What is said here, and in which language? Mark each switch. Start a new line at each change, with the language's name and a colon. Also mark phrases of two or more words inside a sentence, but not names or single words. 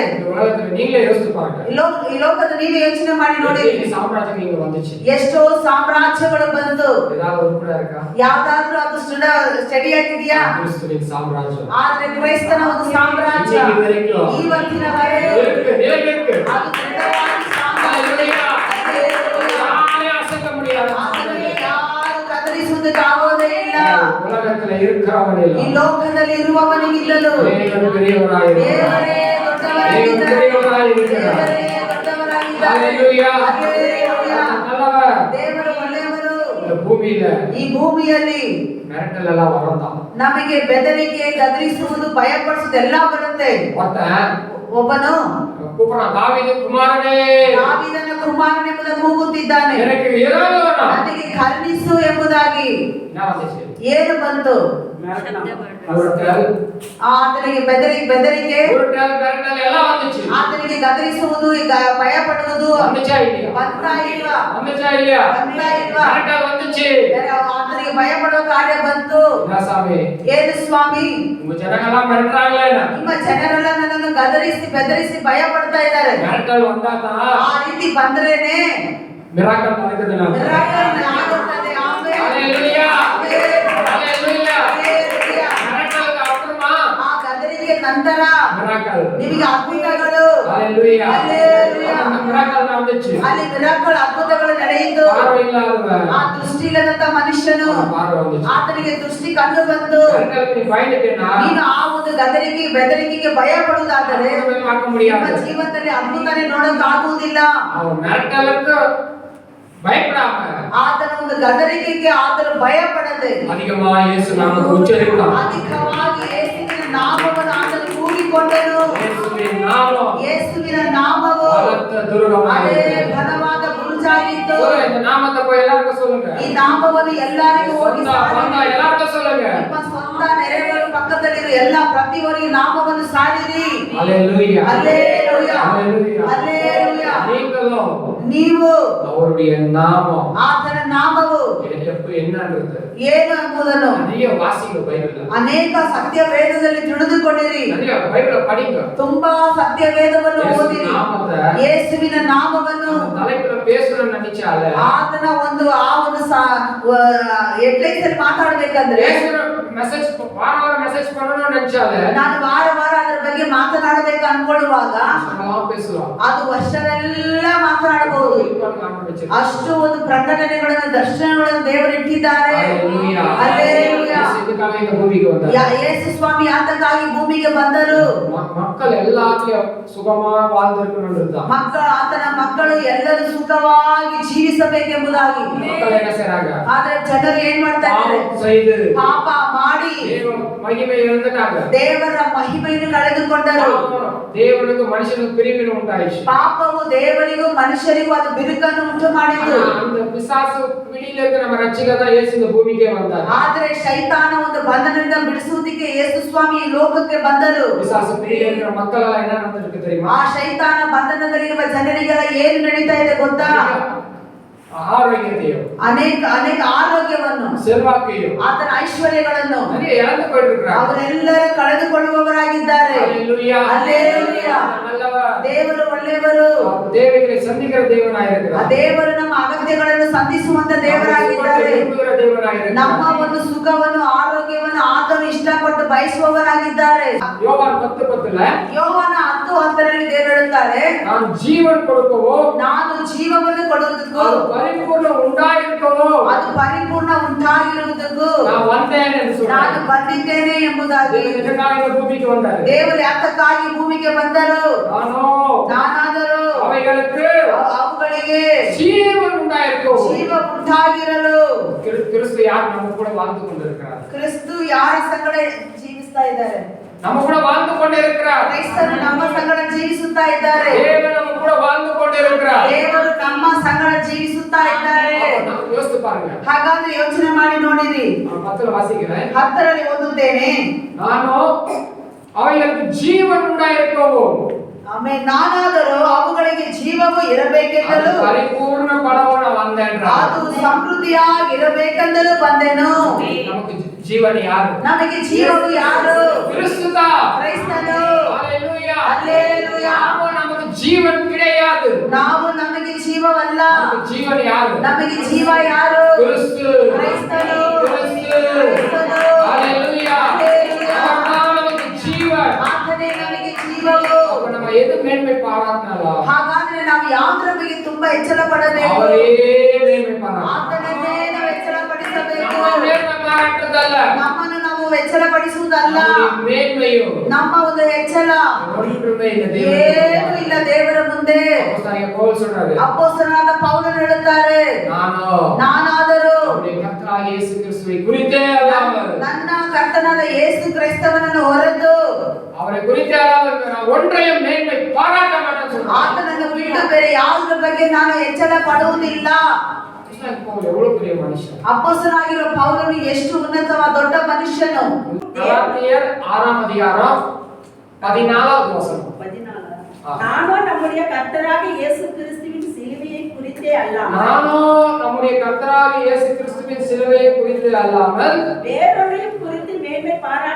Tamil: இந்த உலகத்துல நீங்களே யோசிச்சு பாருங்க.
Kannada: ಈ ಲೋಕದ ನೀವೇ ಯೋಚನೆ ಮಾಡಿ ನೋಡಿ. ಈ ಸಾಮ್ರಾಜ್ಯ
Tamil: இங்க வந்துச்சு.
Kannada: ಎಷ್ಟೋ ಸಾಮ್ರಾಜ್ಯಗಳು ಬಂತು.
Tamil: ஏதாவது உருப்படியா இருக்கா?
Kannada: ಯಾವ್ದಾದ್ರೂ ಅದು ಸ್ಟಡಿ ಆಗಿದೆಯಾ?
Tamil: கிறிஸ்துவின் சாம்ராஜ்யம்.
Kannada: ಆದ್ರೆ ಕ್ರೈಸ್ತನ ಒಂದು ಸಾಮ್ರಾಜ್ಯ ಇವತ್ತಿನವರೆಗೆ
Tamil: இருக்கு, நிலைநிற்கு.
Kannada: ಅದು ದೃಢವಾಗಿ ಸಾಮ್ರಾಜ್ಯ.
Tamil: யாரையும் அசைக்க முடியாது.
Kannada: ಅದನ್ನು ಯಾರು ಕದಲಿಸುವುದಕ್ಕೆ ಆಗೋದೇ ಇಲ್ಲ.
Tamil: உலகத்துல இருக்கிறவனில்
Kannada: ಈ ಲೋಕದಲ್ಲಿ ಇರುವವನಿಗಿಲ್ಲಲು
Tamil: தேவன் பெரியவராயிருக்கிறார்.
Kannada: ದೇವರೇ ದೊಡ್ಡವರಾಗಿದ್ದಾರೆ. ದೇವರೇ ದೊಡ್ಡವರಾಗಿದ್ದಾರೆ.
Tamil: ஹalleluya.
Kannada: ಹಲ್ಲೆಲೂಯಾ.
Tamil: நல்லவர்.
Kannada: ದೇವರು ಒಳ್ಳೆಯವರು.
Tamil: இந்த பூமியில
Kannada: ಈ ಭೂಮಿಯಲ್ಲಿ
Tamil: மிரட்டல் எல்லாம் வரலாம்.
Kannada: ನಮಗೆ ಬೆದರಿಕೆ, ಗದರಿಸುವುದು, ಭಯಪಡಿಸುವುದು ಎಲ್ಲ ಬರುತ್ತೆ.
Tamil: ஒருத்தன்
Kannada: ಒಬ್ಬನು
Tamil: கூப்பிடுறான், தாவீது குமாரனே,
Kannada: ದಾವೀದನ ಕುಮಾರನೆಂಬುದ ಕೂಗುತ್ತಿದ್ದಾನೆ.
Tamil: எனக்கு இரவு வேணும்.
Kannada: ನನಗೆ ಕರುಣಿಸು ಎಂಬುದಾಗಿ
Tamil: என்ன வந்துச்சு?
Kannada: ಏನು ಬಂತು?
Tamil: உருட்டல்,
Kannada: ಆತನಿಗೆ ಬೆದರಿಕೆ,
Tamil: உருட்டல், மிரட்டல் எல்லாம் வந்துச்சு.
Kannada: ಆತನಿಗೆ ಗದರಿಸುವುದು, ಈಗ ಭಯಪಡುವುದು
Tamil: வந்துச்சா இல்லையா?
Kannada: ಬಂತಾ ಇಲ್ವಾ?
Tamil: வந்துச்சா இல்லையா?
Kannada: ಬಂತಾ ಇಲ್ವಾ?
Tamil: மிரட்டல் வந்துச்சு.
Kannada: ಆತನಿಗೆ ಭಯಪಡುವ ಕಾರ್ಯ ಬಂತು.
Tamil: என்ன சாமி?
Kannada: ಏನು ಸ್ವಾಮಿ?
Tamil: உங்க ஜனங்கெல்லாம் மிரட்டுறாங்களே.
Kannada: ನಿಮ್ಮ ಜನರೆಲ್ಲ ನನ್ನನ್ನು ಗದರಿಸಿ ಬೆದರಿಸಿ ಭಯ ಪಡ್ತಾ ಇದ್ದಾರೆ.
Tamil: மிரட்டல் வந்தாதான்
Kannada: ಆ ರೀತಿ ಬಂದ್ರೇನೆ
Tamil: மிராக்கல் நடக்குது. நமக்கு
Kannada: ಮಿರಾಕಲ್ ಆಗುತ್ತದೆ. ಆಮೆನ್.
Tamil: ஹalleluya. ஹalleluya.
Kannada: ಹಲ್ಲೆಲೂಯಾ.
Tamil: மிரட்டலுக்கு அப்புறமா
Kannada: ಆ ಗದರಿಗೆ ನಂತರ
Tamil: மிராக்கல்.
Kannada: ನಿಮಗೆ ಅದ್ಭುತಗಳು.
Tamil: ஹalleluya.
Kannada: ಹಲ್ಲೆಲೂಯಾ.
Tamil: அந்த மிராக்கல் நடந்துச்சு.
Kannada: ಅಲ್ಲಿ ಮಿರಾಕಲ್ ಅದ್ಭುತಗಳು ನಡೆಯಿತು.
Tamil: பார்வை இல்லாதவன்
Kannada: ಆ ದೃಷ್ಟಿ ಇಲ್ಲದಂತ ಮನುಷ್ಯನು
Tamil: பார்வை வந்துச்சு.
Kannada: ಆತನಿಗೆ ದೃಷ್ಟಿ ಕಂಡು ಬಂತು.
Tamil: மிரட்டலுக்கு நீ பயந்துட்டேன்னா
Kannada: ನೀನು ಆ ಒಂದು ಬೆದರಿಕೆಗೆ ಭಯ ಪಡುವುದಾದರೆ
Tamil: அற்புதமே பார்க்க
Kannada: ನಿಮ್ಮ
Tamil: முடியாது.
Kannada: ಜೀವನದಲ್ಲಿ ಅದ್ಭುತನೇ ನೋಡಕ್ ಆಗುವುದಿಲ್ಲ.
Tamil: அவன் மிரட்டலுக்கு பயப்படாம
Kannada: ಆತನ ಒಂದು ಗದರಿಕೆಗೆ ಆತನು ಭಯ ಪಡದೆ
Tamil: அதிகமா இயேசு நாமத்தை உச்சரிக்கலாம்.
Kannada: ಅಧಿಕವಾಗಿ ಯೇಸುವಿನ ನಾಮವನ್ನು ಆತನು ಕೂಗಿಕೊಂಡನು. ಯೇಸುವಿನ ನಾಮ ಯೇಸುವಿನ ನಾಮವು ಬಲத்த ದುರ್ಗವಾಗಿದೆ. ಅದೇ ಬಲವಾದ ಬುರುಜಾಗಿತ್ತು.
Tamil: சொல்லுங்க, இந்த நாமத்தை போய் எல்லாருக்கும் சொல்லுங்க.
Kannada: ಈ ನಾಮವನ್ನು ಎಲ್ಲರಿಗೂ ಹೋಗಿ
Tamil: சொந்த பந்தா எல்லாருக்கும் சொல்லுங்க.
Kannada: ನಿಮ್ಮ ಸ್ವಂತ ನೆರೆಹೊರೆ ಪಕ್ಕದಲ್ಲಿರುವ ಎಲ್ಲ ಪ್ರತಿಯೊಬ್ಬರಿಗೂ ನಾಮವನ್ನು ಸಾರಿರಿ.
Tamil: ஹalleluya.
Kannada: ಹಲ್ಲೆಲೂಯಾ.
Tamil: ஹalleluya.
Kannada: ಹಲ್ಲೆಲೂಯಾ.
Tamil: நீங்களும்
Kannada: ನೀವು
Tamil: அவருடைய நாமம்
Kannada: ಆತನ ನಾಮವು
Tamil: என்னன்றது
Kannada: ಏನು ಎಂಬುದನ್ನು
Tamil: நிறைய வாசிங்க பைபிள்ல.
Kannada: ಅನೇಕ ಸತ್ಯ ವೇದದಲ್ಲಿ ತಿಳಿದುಕೊಂಡಿರಿ.
Tamil: நிறைய பைபிளை படிங்க.
Kannada: ತುಂಬಾ ಸತ್ಯ ವೇದವನ್ನು ಓದಿರಿ.
Tamil: நாமத்தை
Kannada: ಯೇಸುವಿನ ನಾಮವನ್ನು
Tamil: தலைப்புல பேசணும்னு நினைச்சால
Kannada: ಆತನ ಒಂದು ಹೆಡ್ಲೈನ್ಸ್ ಮಾತಾಡ್ಬೇಕಂದ್ರೆ
Tamil: மெசேஜ் வார மெசேஜ் பண்ணணும்னு நினைச்சால
Kannada: ನಾನು ವಾರ ವಾರ ಅದರ ಬಗ್ಗೆ ಮಾತನಾಡಬೇಕು ಅನ್ಕೊಳ್ಳುವಾಗ
Tamil: பேசலாம்.
Kannada: ಅದು ವರ್ಷವೆಲ್ಲ ಮಾತನಾಡಬಹುದು. ಅಷ್ಟು ಒಂದು ಪ್ರಕಟಣೆಗಳನ್ನು ದರ್ಶನಗಳನ್ನು ದೇವರು ಇಟ್ಟಿದ್ದಾರೆ. ಹಲ್ಲೆಲೂಯಾ.
Tamil: இதுக்காக இந்த பூமிக்கு வந்தார்.
Kannada: ಯೇಸು ಸ್ವಾಮಿ ಆತಕ್ಕಾಗಿ ಭೂಮಿಗೆ ಬಂದರು.
Tamil: மக்கள் எல்லாத்துலயும் சுகமா வாழ்ந்திருக்கணும்ன்றதுதான்.
Kannada: ಆತನ ಮಕ್ಕಳು ಎಲ್ಲರೂ ಸುಖವಾಗಿ ಜೀವಿಸಬೇಕೆಂಬುದಾಗಿ.
Tamil: மக்கள் என்ன செய்றாங்க?
Kannada: ಆದ್ರೆ ಜನರು ಏನ್ ಮಾಡ್ತಾ ಇದ್ದಾರೆ?
Tamil: பாவம் செய்து
Kannada: ಪಾಪ ಮಾಡಿ
Tamil: தேவ மகிமை இழந்துட்டாங்க.
Kannada: ದೇವರ ಮಹಿಮೆಯನ್ನು ಕಳೆದುಕೊಂಡರು.
Tamil: தேவனுக்கு மனுஷனுக்கு பிரிவினை உண்டாயிடுச்சு.
Kannada: ಪಾಪವು ದೇವರಿಗೂ ಮನುಷ್ಯರಿಗೂ ಅದು ಬಿರುಕನ್ನು ಉಂಟು ಮಾಡಿತು.
Tamil: அந்த பிசாசு பிடியில இருக்க நம்ம ரட்சிகர் தான் இயேசு இந்த பூமிக்கே வந்தார்.
Kannada: ಆದ್ರೆ ಶೈತಾನ ಒಂದು ಬಂಧನದಿಂದ ಬಿಡಿಸುವುದಕ್ಕೆ ಯೇಸು ಸ್ವಾಮಿ ಈ ಲೋಕಕ್ಕೆ ಬಂದರು.
Tamil: பிசாசು பிடியில இருக்கிற மக்கள் எல்லாம் என்ன நடந்துருக்கு தெரியுமா?
Kannada: ಆ ಶೈತಾನ ಬಂಧನದಲ್ಲಿರುವ ಜನರಿಗೆಲ್ಲ ಏನು ನಡೀತಾ ಇದೆ ಗೊತ್ತಾ?
Tamil: ஆரோக்கியத்தையும்
Kannada: ಅನೇಕ ಆರೋಗ್ಯವನ್ನು,
Tamil: செல்வாக்கையும்
Kannada: ಆತನ ಐಶ್ವರ್ಯಗಳನ್ನು
Tamil: நிறைய இழந்து போயிட்டு இருக்காங்க.
Kannada: ಅವರೆಲ್ಲರೂ ಕಳೆದುಕೊಳ್ಳುವವರಾಗಿದ್ದಾರೆ.
Tamil: ஹalleluya.
Kannada: ಹಲ್ಲೆಲೂಯಾ.
Tamil: நல்லவர்.
Kannada: ದೇವರು ಒಳ್ಳೆಯವರು.
Tamil: தேவைகளை சந்திக்கிற தேவனாயிருக்கிறார்.
Kannada: ಆ ದೇವರು ನಮ್ಮ ಅಗತ್ಯಗಳನ್ನು ಸಂಧಿಸುವಂತ ದೇವರಾಗಿದ್ದಾರೆ.
Tamil: விரும்புகிற தேவனாயிருக்கிறார்.
Kannada: ನಮ್ಮ ಒಂದು ಸುಖವನ್ನು ಆರೋಗ್ಯವನ್ನು ಆತನು ಇಷ್ಟಪಟ್ಟು ಬಯಸುವವರಾಗಿದ್ದಾರೆ.
Tamil: யோவான் 10:10ல
Kannada: ಯೋಹಾನ 10:10ರಲ್ಲಿ ದೇವರು ಹೇಳುತ್ತಾರೆ,
Tamil: நான் ஜீவன் கொடுக்கவோ
Kannada: ನಾನು ಜೀವವನ್ನು ಕೊಡುವುದಕ್ಕೂ
Tamil: பரிபூர்ಣ உண்டாயிருக்கவோ
Kannada: ಅದು ಪರಿಪೂರ್ಣ ಉಂಟಾಗಿರುವುದಕ್ಕೂ
Tamil: நான் வந்தேன் என்று
Kannada: ನಾನು
Tamil: சொன்னார்.
Kannada: ಬಂದಿದ್ದೇನೆ ಎಂಬುದಾಗಿ
Tamil: இதற்காக இந்த பூமிக்கு வந்தார்.
Kannada: ದೇವರು ಯಾತಕ್ಕಾಗಿ ಭೂಮಿಗೆ ಬಂದರು? ನಾನಾದರೂ
Tamil: அவைகளுக்கு
Kannada: ಅವುಗಳಿಗೆ
Tamil: ஜீவன் உண்டாயிருக்கும்.
Kannada: ಜೀವ ಉಂಟಾಗಿರಲು.
Tamil: கிறிஸ்து யார் நம்ம கூட வாழ்ந்து கொண்டிருக்கிறார்.
Kannada: ಕ್ರಿಸ್ತು ಯಾರ ಸಂಗಡ ಜೀವಿಸ್ತಾ ಇದ್ದಾರೆ?
Tamil: நம்ம கூட வாழ்ந்து கொண்டிருக்கிறார்.
Kannada: ಕ್ರೈಸ್ತರು ನಮ್ಮ ಸಂಗಡ ಜೀವಿಸುತ್ತಾ ಇದ್ದಾರೆ.
Tamil: தேவன் நம்ம கூட வாழ்ந்து கொண்டிருக்கிறார்.
Kannada: ದೇವರು ನಮ್ಮ ಸಂಗಡ ಜೀವಿಸುತ್ತಾ ಇದ್ದಾರೆ.
Tamil: யோசித்து பாருங்க.
Kannada: ಹಾಗಾದ್ರೆ ಯೋಚನೆ ಮಾಡಿ ನೋಡಿರಿ.
Tamil: 10ல வாசிக்கிறேன்.
Kannada: 10ರಲ್ಲಿ ಓದುತ್ತೇನೆ.
Tamil: நானும் அவைகளுக்கு ஜீவன் உண்டாயிருக்கவோ
Kannada: ಆಮೇಲೆ ನಾನಾದರೂ ಅವುಗಳಿಗೆ ಜೀವವು ಇರಬೇಕೆಂದಲು
Tamil: பரிபூர்ண படவன வந்தேன்றார்.
Kannada: ಅದು ಸಮೃದ್ಧಿಯಾಗಿರಬೇಕೆಂದಲು ಬಂದೆನು.
Tamil: நமக்கு ஜீவன் யாரு?
Kannada: ನಮಗೆ ಜೀವವು ಯಾರು?
Tamil: கிறிஸ்துதான்.
Kannada: ಕ್ರೈಸ್ತನು.
Tamil: ஹalleluya.
Kannada: ಹಲ್ಲೆಲೂಯಾ.
Tamil: நமக்கு ஜீவன் கிடையாது.
Kannada: ನಮಗೆ ಜೀವವಲ್ಲ.
Tamil: நமக்கு ஜீவன் யாரு?
Kannada: ನಮಗೆ ಜೀವ ಯಾರು?
Tamil: கிறிஸ்து.
Kannada: ಕ್ರೈಸ್ತನು.
Tamil: கிறிஸ்து.
Kannada: ಕ್ರೈಸ್ತನು.
Tamil: ஹalleluya.
Kannada: ಹಲ್ಲೆಲೂಯಾ.
Tamil: நமக்கு ஜீவன்.
Kannada: ಆತನೇ ನಮಗೆ ಜೀವವು.
Tamil: அப்ப நம்ம எது மேன்மை பாராட்டினாலும்
Kannada: ಹಾಗಾದ್ರೆ ನಾವು ಯಾವುದರ ಬಗ್ಗೆ ತುಂಬಾ ಎಚ್ಚರ ಪಡಬೇಕು?
Tamil: அவரே மேன்மை பாராட்டணும்.
Kannada: ಆತನನ್ನೇ ನಾವು ಎಚ್ಚರ ಪಡಿಸಬೇಕು.
Tamil: நம்ம மேன்மை பாராட்டுறதல்ல.
Kannada: ನಮ್ಮನ್ನು ನಾವು ಎಚ್ಚರ ಪಡಿಸುವುದಲ್ಲ.
Tamil: நம்முடைய மேன்மையும்
Kannada: ನಮ್ಮ ಒಂದು ಎಚ್ಚರ
Tamil: ஒன்றுமே இல்லை
Kannada: ಏನು
Tamil: தேவனுக்கு.
Kannada: ಇಲ್ಲ ದೇವರ ಮುಂದೆ.
Tamil: அப்போஸ்தலனாகிய பவுல் சொல்றாரு,
Kannada: ಅಪೊಸ್ತಲನಾದ ಪೌಲನು ಹೇಳುತ್ತಾರೆ, ನಾನಾದರೂ
Tamil: நம்முடைய கர்த்தராகிய இயேசு கிறிஸ்துவை குறித்தே அல்லாமல்
Kannada: ನನ್ನ ಕರ್ತನಾದ ಯೇಸು ಕ್ರೈಸ್ತವನನ್ನು ಹೊರತು
Tamil: அவரை குறித்தே அல்லாமல் நான் ஒன்றையும் மேன்மை பாராட்ட மாட்டேன்னு சொல்றாரு.
Kannada: ಆತನನ್ನು ಬಿಟ್ಟು ಬೇರೆ ಯಾವುದರ ಬಗ್ಗೆ ನಾನು ಎಚ್ಚರ ಪಡುವುದಿಲ್ಲ.
Tamil: பவுல் எவ்வளவு பெரிய மனுஷன்.
Kannada: ಅಪೊಸ್ತಲನಾಗಿರುವ ಪೌಲನು ಎಷ್ಟು ಉನ್ನತವಾದ ದೊಡ್ಡ ಮನುಷ್ಯನು.
Tamil: கலாத்தியர் 6ஆம் அதிகாரம் 14வது வசனம். நானும் நம்முடைய கர்த்தராகிய இயேசு கிறிஸ்துவின் சிலுவையை குறித்தே அல்லாமல் நானும் நம்முடைய கர்த்தராகிய இயேசு கிறிஸ்துவின் சிலுவையை குறித்து அல்லாமல் வேறொன்றையும் குறித்து மேன்மை பாராட்ட